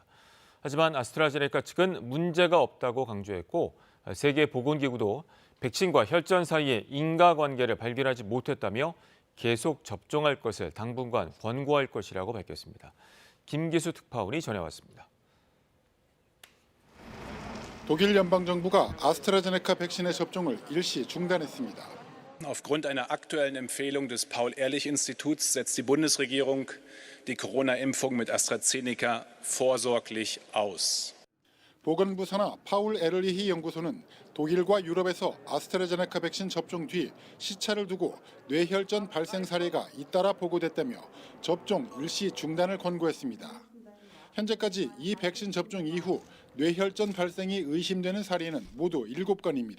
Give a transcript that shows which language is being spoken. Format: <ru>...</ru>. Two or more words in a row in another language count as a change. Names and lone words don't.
<ko>하지만 아스트라제네카 측은 문제가 없다고 강조했고 세계보건기구도 백신과 혈전 사이의 인과관계를 발견하지 못했다며 계속 접종할 것을 당분간 권고할 것이라고 밝혔습니다. 김기수 특파원이 전해왔습니다. 독일 연방정부가 아스트라제네카 백신의 접종을 일시 중단했습니다.</ko> <de>Aufgrund einer aktuellen Empfehlung des Paul-Ehrlich-Instituts setzt die Bundesregierung die Corona-Impfung mit AstraZeneca vorsorglich aus.</de> <ko>보건부 산하 파울 에르리히 연구소는 독일과 유럽에서 아스트라제네카 백신 접종 뒤 시차를 두고 뇌혈전 발생 사례가 잇따라 보고됐다며 접종 일시 중단을 권고했습니다. 현재까지 이 백신 접종 이후 뇌혈전 발생이 의심되는 사례는 모두 7건입니다.</ko>